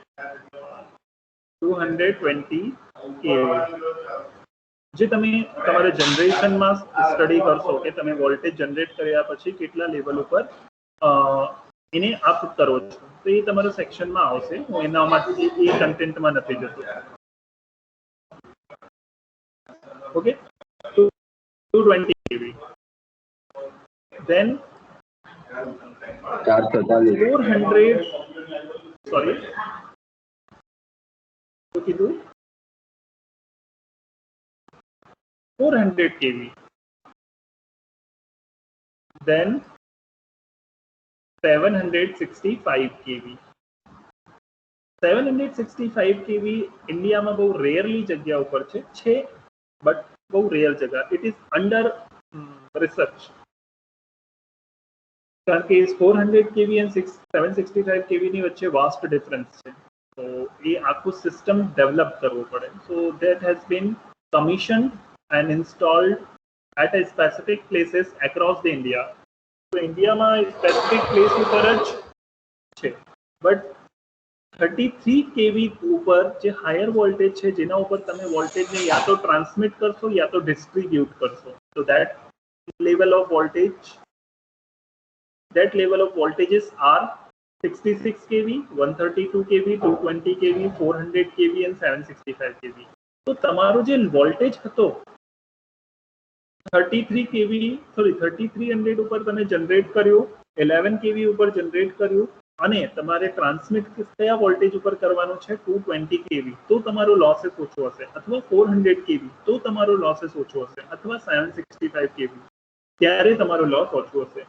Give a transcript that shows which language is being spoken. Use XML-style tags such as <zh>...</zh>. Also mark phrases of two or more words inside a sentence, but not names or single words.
<gu>220 kV જે તમે તમારા જનરેશનમાં સ્ટડી કરશો કે તમે વોલ્ટેજ જનરેટ કર્યા પછી કેટલા લેવલ ઉપર એને અપ કરો છો તો એ તમારા સેક્શનમાં આવશે. હું એનામાં એ કન્ટેન્ટમાં નથી જતો. ઓકે, 220 kV.</gu> <en>Then 400 sorry</en> <gu>શું કીધું</gu> <en>400 kV. Then 765 kV.</en> <gu>765 kV ઇન્ડિયામાં બહુ રેરલી જગ્યા ઉપર છે બટ બહુ રેર જગ્યા.</gu> <en>it is under research</en> <gu>કારણ કે</gu> <en>400 kV and 765 kV</en> <gu>ની વચ્ચે</gu> <en>vast difference</en> <gu>છે. તો એ આખું</gu> <en>system develop</en> <gu>કરવું પડે.</gu> <en>so that has been commission and installed at a specific places across the India.</en> <gu>તો ઇન્ડિયામાં</gu> <en>specific place</en> <gu>ઉપર જ છે બટ 33 kV ઉપર જે</gu> <en>higher voltage</en> <gu>છે જેના ઉપર તમે વોલ્ટેજને યા તો ટ્રાન્સમિટ કરશો યા તો ડિસ્ટ્રીબ્યુટ કરશો.</gu> <en>તો that level of voltages are 66 kV, 132 kV, 220 kV, 400 kV and 765 kV.</en> <gu>તો તમારો જે વોલ્ટેજ હતો 3300 ઉપર તમે જનરેટ કર્યું, 11 kV ઉપર જનરેટ કર્યું અને તમારે ટ્રાન્સમિટ કયા વોલ્ટેજ ઉપર કરવાનું છે 220 kV તો તમારો લોસેસ ઓછો હશે, અથવા 400 kV તો તમારો લોસેસ ઓછો હશે, અથવા 765 kV ત્યારે તમારો લોસ ઓછો હશે.</gu>